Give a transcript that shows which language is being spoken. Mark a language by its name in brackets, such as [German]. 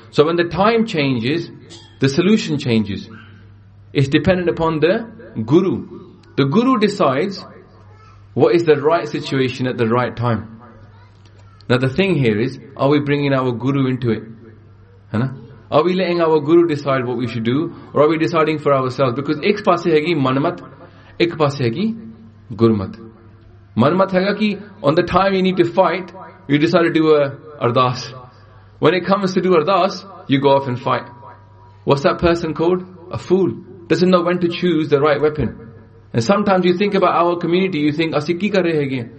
[English] So when the time changes, the solution changes. It's dependent upon the Guru. The Guru decides what is the right situation at the right time. Now the thing here is, are we bringing our Guru into it? Are we letting our Guru decide what we should do? Or are we deciding for ourselves? Because [Punjabi] ਇਕ ਪਾਸੇ ਹੈ ਕਿ ਮਨਮਤ, ਇਕ ਪਾਸੇ ਹੈ ਕਿ ਗੁਰਮਤ. ਮਨਮਤ ਹੈ ਗਾ ਕਿ, [English] on the time you need to fight, you decide to do a ardas. When it comes to do ardas, you go off and fight. What's that person called? A fool. Doesn't know when to choose the right weapon. And sometimes you think about our community, you think, [Punjabi] ਅਸੀ ਕੀ ਕਰ ਰਹੇ ਹੈ ਕੀ?